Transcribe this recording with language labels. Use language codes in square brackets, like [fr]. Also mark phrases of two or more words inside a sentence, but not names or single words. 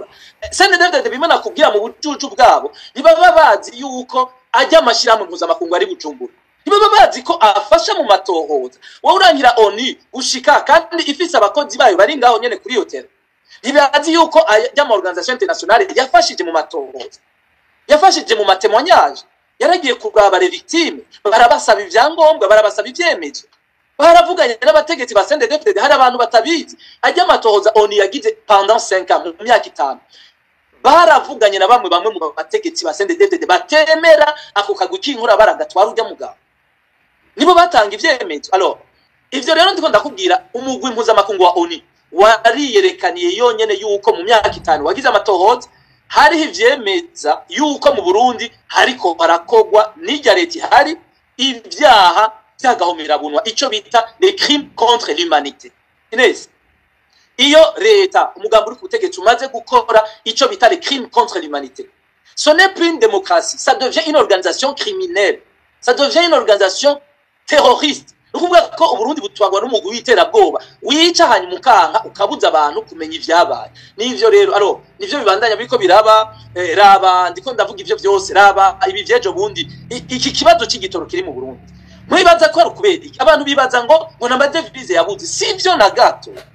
[rn] CNDD bimana kubwira mu bucucu bwabo ntibaba bazi yuko ajya amashirahamwe mpuzamakungu ari Bujumbura, ntibaba bazi ko afasha mu matohoza. Wowe urangira ONU gushika kandi ifise abakozi bayo bari ngaho nyene kuri hotel, ntibazi yuko ajya mu [fr] organisation internationale [rn] yafashije mu matohoza, yafashije mu matemoignage, yaragiye kuraba [fr] les victimes, [rn] barabasaba ivyangombwa, barabasaba ivyemezo, baravuganye n'abategetsi ba CNDD. Hari abantu batabizi ajya amatohoza ONU yagize [fr] pendant 5 ans, [rn] mu myaka 5, baravuganye na bamwe mu bategetsi ba CNDD batemera ako kagwi k'inkora baragatwara ujya mugabo, nibo batanga ivyemezo. Alors ivyo rero ndiko ndakubwira umugwi mpuzamakungu wa ONU wariyerekaniye yonyene yuko mu myaka 5 wagize amatohoza, hariho ivyemeza yuko mu Burundi hariko barakogwa n'irya leta hari ibyaha byagahomera bunwa, ico bita [fr] les crimes contre l'humanité. [rn] Inez, iyo leta umugambi uri ku butegetsi umaze gukora ico bita [fr] les crimes contre l'humanité, ce n'est plus une démocratie, ça devient une organisation criminelle, ça devient une organisation terroriste. [rn] Ukuvuga ko Burundi butwagwa n'umugwi w'iterabwoba wica hanyuma ukanka ukabuza abantu kumenya ivyabaye. Nivyo rero aro nivyo bibandanya biko biraba raba ndiko ndavuga ivyo byose raba ibi vyejo bundi iki kibazo c'igitoro kiri mu Burundi. Mwibaza ko ari kubera abantu bibaza ngo n'amadevize yabuze, sivyo na gato.